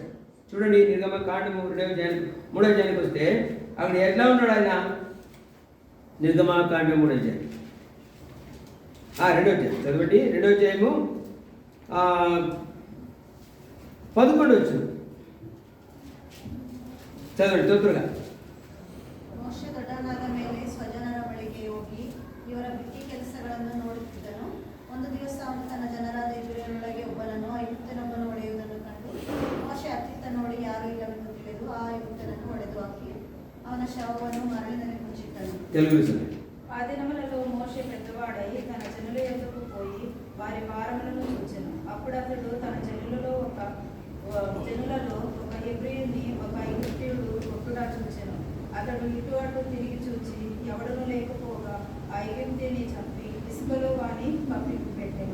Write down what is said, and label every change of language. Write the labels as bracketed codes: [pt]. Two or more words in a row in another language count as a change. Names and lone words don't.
[te] చూడండి, నిర్గమకాండము 3వ అధ్యాయానికి వస్తే అక్కడ ఎట్లా ఉన్నాడు ఆయన? నిర్గమకాండం 3వ అధ్యాయం 2వ అధ్యాయం చదవండి. 2వ అధ్యాయము 11 వచ్చిన చదవండి తొందరగా. [kn] ಮೋಶೆ ದೊಡ್ಡವನಾದ ಮೇಲೆ ಸ್ವಜನರ ಬಳಿಗೆ ಹೋಗಿ ಇವರ ಬಿಟ್ಟಿ ಕೆಲಸಗಳನ್ನು ನೋಡುತ್ತಿದ್ದನು. ಒಂದು ದಿವಸ ಅವನು ತನ್ನ ಜನರಾದ ಇಸ್ರಾಯೇಲರೊಳಗೆ ಒಬ್ಬನನ್ನು ಐಗುಪ್ತನೊಬ್ಬನು ಹೊಡೆಯುವುದನ್ನು ಕಂಡು ಮೋಶೆ ಅತ್ತಿತ್ತ ನೋಡಿ ಯಾರೂ ಇಲ್ಲವೆಂದು ತಿಳಿದು ಆ ಐಗುಪ್ತನನ್ನು ಹೊಡೆದು ಹಾಕಿ ಅವನ ಶವವನ್ನು ಮರಳಿನಲ್ಲಿ ಮುಚ್ಚಿಟ್ಟನು. [te] ఆ దినములలో మోషే పెద్దవాడై తన జనుల యొద్దకు పోయి వారి భారములను చూచెను. అప్పుడు అతడు తన జనులలో ఒక హెబ్రీయుని ఒక ఐగుప్తీయుడు కొట్టుడా చూచెను. అతడు ఇటు అటు తిరిగి చూచి ఎవడను లేకపోగా ఆ ఐగుప్తీయుని చంపి ఇసుకలో వాని కప్పి పెట్టాను.